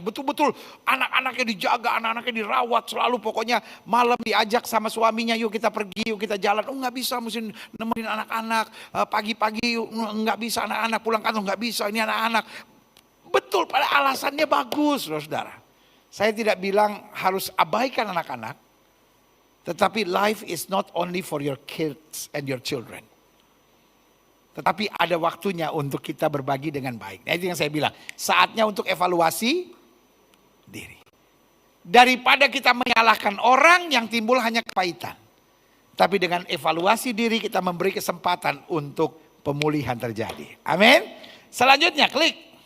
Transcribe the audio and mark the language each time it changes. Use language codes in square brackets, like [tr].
[id] Betul-betul anak-anaknya dijaga, anak-anaknya dirawat. Selalu pokoknya malam diajak sama suaminya, yuk kita pergi, yuk kita jalan. Oh gak bisa, mesti nemenin anak-anak. Pagi-pagi gak bisa, anak-anak pulang kantor gak bisa, ini anak-anak. Betul, pada alasannya bagus loh saudara. Saya tidak bilang harus abaikan anak-anak. Tetapi [en] life is not only for your kids and your children. [id] Tetapi ada waktunya untuk kita berbagi dengan baik. Nah itu yang saya bilang. Saatnya untuk evaluasi diri. Daripada kita menyalahkan orang yang timbul hanya kepahitan. Tapi dengan evaluasi diri kita memberi kesempatan untuk pemulihan terjadi. Amin. Selanjutnya klik.